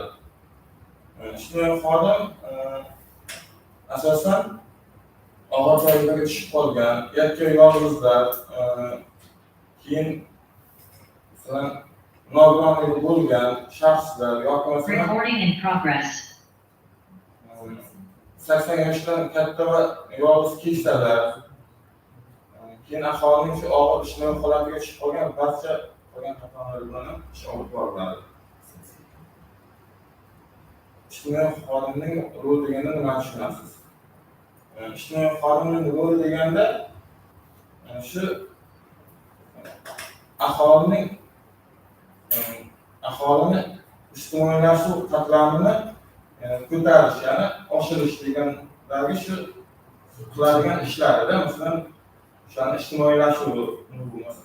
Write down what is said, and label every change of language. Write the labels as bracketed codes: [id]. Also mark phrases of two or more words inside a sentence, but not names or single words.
[uz] Ijtimoiy xodim asosan og'ir toifaga tushib qolgan yoki yolg'izlar, keyin masalan nogironligi bo'lgan shaxslar yoki masalan [en] Recording in progress. [uz] 80 yoshdan katta va yolg'iz keksalar, keyin aholining shu og'ir ijtimoiy holatiga tushib qolgan barcha qolgan qatlamlar bilan ish olib boriladi. ijtimoiy xodimning roli deganda nimani tushunasiz? Ijtimoiy xodimning roli deganda shu aholini ijtimoiylashuv qatlamini ko'tarish, ya'ni oshirish degandagi shu qiladigan ishlarida, masalan, o'shani ijtimoiylashuv bo'lmasa.